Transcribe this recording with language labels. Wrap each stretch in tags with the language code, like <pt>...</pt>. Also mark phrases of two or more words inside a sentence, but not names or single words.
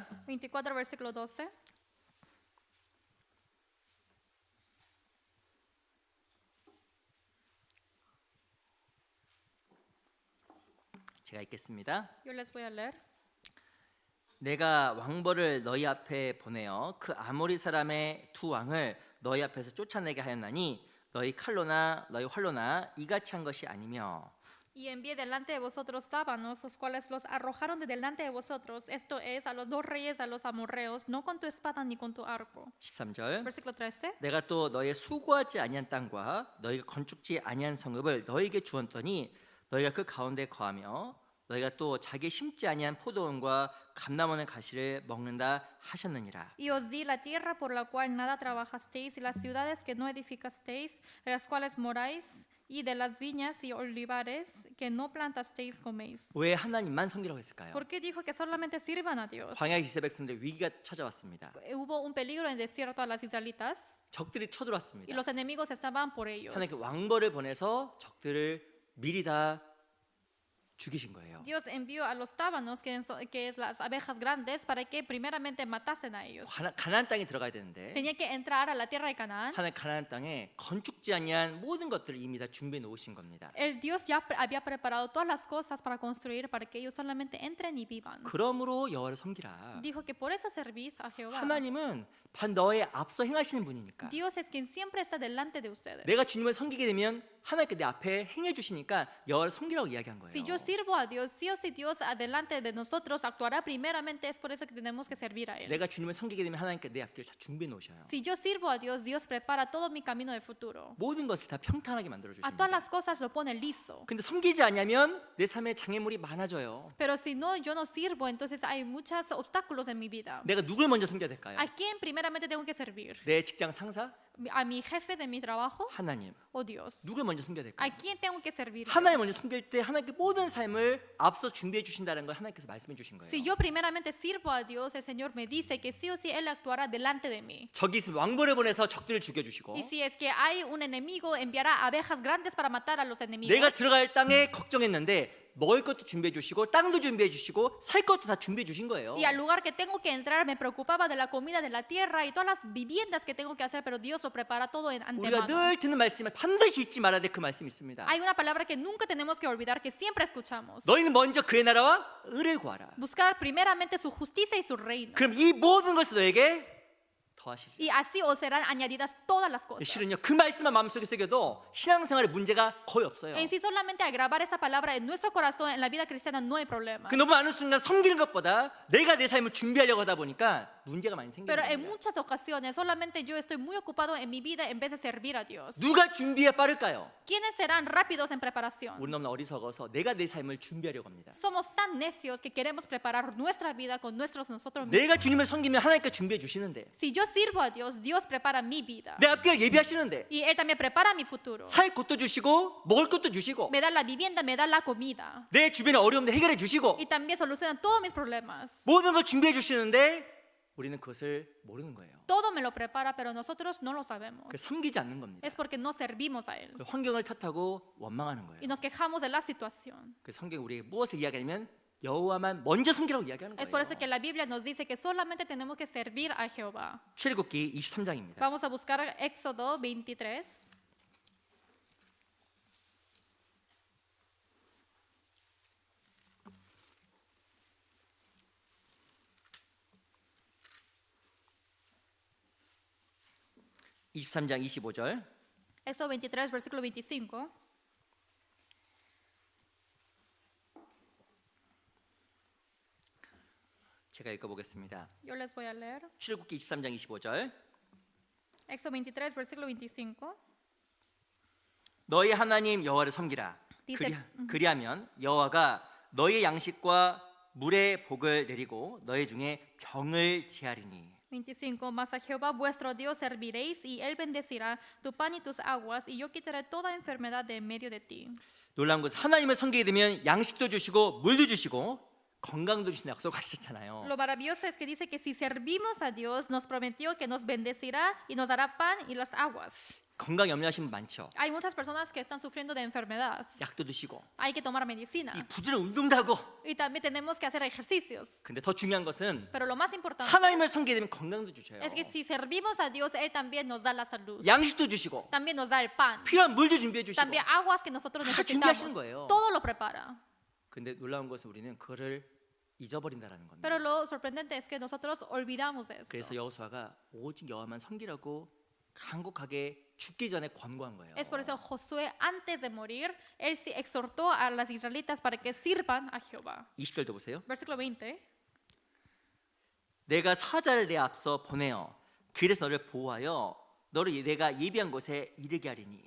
<es>24 versículo 12.</es> <ko>제가 읽겠습니다.</ko> <es>Yo les voy a leer.</es> <ko>내가 왕벌을 너희 앞에 보내어 그 아모리 사람의 두 왕을 너희 앞에서 쫓아내게 하였나니 너희 칼로나 너희 활로나 이같이 한 것이 아니며</ko> <es>Y envié delante de vosotros tábanos, los cuales los arrojaron de delante de vosotros. Esto es, a los dos reyes, a los amorreos, no con tu espada ni con tu arco.</es> <ko>13절</ko> <es>Versículo 13.</es> <ko>내가 또 너희의 수고하지 아니한 땅과 너희가 건축지 아니한 성읍을 너희에게 주었더니 너희가 그 가운데 거하며 너희가 또 자기 심지 아니한 포도원과 감람원의 가시를 먹는다 하셨느니라.</ko> <es>Y os di la tierra por la cual nada trabajasteis, y las ciudades que no edificasteis, en las cuales moráis, y de las viñas y olivares que no plantasteis coméis.</es> <ko>왜 하나님만 섬기라고 했을까요?</ko> <es>¿Por qué dijo que solamente sirvan a Dios?</es> <ko>광야 이스라엘 백성들 위기가 찾아왔습니다.</ko> <es>Hubo un peligro en el desierto a las israelitas,</es> <ko>적들이</ko> <es>y</es> <ko>쳐들어왔습니다.</ko> <es>los enemigos estaban por ellos.</es> <ko>하나님께 왕벌을 보내서 적들을 미리 다 죽이신 거예요.</ko> <es>Dios envió a los tábanos, que es las abejas grandes, para que primeramente matasen a ellos.</es> <ko>가나안 땅에 들어가야 되는데</ko> <es>Tenía que entrar a la tierra de Canaán.</es> <ko>하나님 가나안 땅에 건축지 아니한 모든 것들을 이미 다 준비해 놓으신 겁니다.</ko> <es>El Dios ya había preparado todas las cosas para construir, para que ellos solamente entren y vivan.</es> <ko>그러므로 여호와를 섬기라.</ko> <es>Dijo que por eso servid a Jehová.</es> <ko>하나님은 반 너의 앞서 행하시는 분이니까.</ko> <es>Dios es quien siempre está delante de ustedes.</es> <ko>내가 주님을 섬기게 되면 하나님께 내 앞에 행해 주시니까 여호와를 섬기라고 이야기한 거예요.</ko> <es>Si yo sirvo a Dios, sí o sí Dios adelante de nosotros actuará primeramente, es por eso que tenemos que servir a Él.</es> <ko>내가 주님을 섬기게 되면 하나님께 내 앞길을 다 준비해 놓으셔요.</ko> <es>Si yo sirvo a Dios, Dios prepara todo mi camino de futuro.</es> <ko>모든 것을 다 평탄하게 만들어</ko> <es>A todas</es> <ko>주십니다.</ko> <es>las cosas lo pone liso.</es> <ko>근데 섬기지 않으면 내 삶에 장애물이 많아져요.</ko> <es>Pero si no, yo no sirvo, entonces hay muchos obstáculos en mi vida.</es> <ko>내가 누굴 먼저 섬겨야 될까요?</ko> <es>¿A quién primeramente tengo que servir?</es> <ko>내 직장 상사?</ko> <es>¿A mi jefe de mi trabajo</es> <ko>하나님.</ko> <es>o Dios?</es> <ko>누굴 먼저 섬겨야 될까요?</ko> <es>¿A quién tengo que servir?</es> <ko>하나님 먼저 섬길 때 하나님께 모든 삶을 앞서 준비해 주신다는 걸 하나님께서 말씀해 주신 거예요.</ko> <es>Si yo primeramente sirvo a Dios, el Señor me dice que sí o sí Él actuará delante de mí.</es> <ko>적이 있으면 왕벌을 보내서 적들을 죽여주시고</ko> <es>Y si es que hay un enemigo, enviará abejas grandes para matar a los enemigos.</es> <ko>내가 들어갈 땅에 걱정했는데 먹을 것도 준비해 주시고 땅도 준비해 주시고 살 것도 다 준비해 주신 거예요.</ko> <es>Y al lugar que tengo que entrar me preocupaba de la comida de la tierra y todas las viviendas que tengo que hacer, pero Dios lo prepara todo en</es> <ko>우리가</ko> <es>antemano.</es> <ko>늘 듣는 말씀은 반드시 잊지 말아야 될 그 말씀이 있습니다.</ko> <es>Hay una palabra que nunca tenemos que olvidar, que siempre escuchamos.</es> <ko>너희는 먼저 그의 나라와 의를 구하라.</ko> <es>Buscar primeramente su justicia y su reino.</es> <ko>그럼 이 모든 것을 너에게 더하시리라.</ko> <es>Y así os serán añadidas todas las cosas.</es> <ko>실은요 그 말씀만 마음속에 새겨도 신앙생활에 문제가 거의 없어요.</ko> <es>En sí, solamente al grabar esa palabra en nuestro corazón, en la vida cristiana no hay problema.</es> <ko>그 너무 많은 순간 섬기는 것보다 내가 내 삶을 준비하려고 하다 보니까 문제가 많이 생기는</ko> <es>Pero en</es> <ko>거예요.</ko> <es>muchas ocasiones solamente yo estoy muy ocupado en mi vida en vez de servir a Dios.</es> <ko>누가 준비에 빠를까요?</ko> <es>¿Quiénes serán rápidos en preparación?</es> <ko>우리 너무 어리석어서 내가 내 삶을 준비하려고 합니다.</ko> <es>Somos tan necios que queremos preparar nuestra vida con nosotros mismos.</es> <ko>내가 주님을 섬기면 하나님께 준비해 주시는데</ko> <es>Si yo sirvo a Dios, Dios prepara mi vida.</es> <ko>내 앞길 예비하시는데</ko> <es>Y Él también prepara mi futuro.</es> <ko>살 곳도 주시고 먹을 것도 주시고</ko> <es>Me da la vivienda, me da la comida.</es> <ko>내 주변의 어려움도 해결해 주시고</ko> <es>Y también soluciona todos mis problemas.</es> <ko>모든 걸 준비해 주시는데 우리는 그것을 모르는 거예요.</ko> <es>Todo me lo prepara, pero nosotros no lo sabemos.</es> <ko>그래서 섬기지 않는 겁니다.</ko> <es>Es porque no servimos a Él.</es> <ko>그 환경을 탓하고 원망하는 거예요.</ko> <es>Y nos quejamos de la situación.</es> <ko>그 성경 우리에게 무엇을 이야기하냐면 여호와만 먼저 섬기라고 이야기하는</ko> <es>Es por eso</es> <ko>거예요.</ko> <es>que la Biblia nos dice que solamente tenemos que servir a Jehová.</es> <ko>출애굽기 23장입니다.</ko> <es>Vamos a buscar Éxodo 23.</es> <ko>(23장 25절)</ko> <es>Éxodo 23, versículo 25.</es> <ko>제가 읽어보겠습니다.</ko> <es>Yo les voy a leer.</es> <ko>출애굽기 23장 25절</ko> <es>Éxodo 23, versículo 25.</es> <ko>너희 하나님 여호와를 섬기라.</ko> <es>디세-</es> <ko>그리하면 여호와가 너희 양식과 물의 복을 내리고 너희 중에 병을 제하리니.</ko> <es>25. Mas a Jehová vuestro Dios serviréis, y Él bendecirá tu pan y tus aguas, y yo quitaré toda enfermedad de en medio de ti.</es> <ko>놀라운 것은 하나님을 섬기게 되면 양식도 주시고 물도 주시고 건강도 주신다 약속하셨잖아요.</ko> <es>Lo maravilloso es que dice que si servimos a Dios, nos prometió que nos bendecirá y nos dará pan y las aguas.</es> <ko>건강 염려하시는 분 많죠.</ko> <es>Hay muchas personas que están sufriendo de enfermedad.</es> <ko>약도 드시고</ko> <es>Hay que tomar medicina.</es> <ko>이 부지런 운동도 하고.</ko> <es>Y también tenemos que hacer ejercicios.</es> <ko>근데 더 중요한 것은</ko> <es>Pero lo más importante</es> <ko>하나님을 섬기게 되면 건강도 주셔요.</ko> <es>es que si servimos a Dios, Él también nos da la salud.</es> <ko>양식도 주시고</ko> <es>También nos da el pan.</es> <ko>필요한 물도 준비해 주시고.</ko> <es>También aguas que nosotros</es> <ko>다</ko> <es>necesitamos.</es> <ko>준비하시는 거예요.</ko> <es>Todo lo prepara.</es> <ko>근데 놀라운 것은 우리는 그거를 잊어버린다라는 겁니다.</ko> <es>Pero lo sorprendente es que nosotros olvidamos esto.</es> <ko>그래서 여호수아가 오직 여호와만 섬기라고 간곡하게 죽기 전에 권고한 거예요.</ko> <es>Es por eso Josué, antes de morir, él sí exhortó a las israelitas para que sirvan a Jehová.</es> <ko>20절도 보세요.</ko> <es>Versículo 20.</es> <ko>내가 사자를 내 앞서 보내어 길에서 너를 보호하여 너를 내가 예비한 곳에 이르게 하리니.</ko>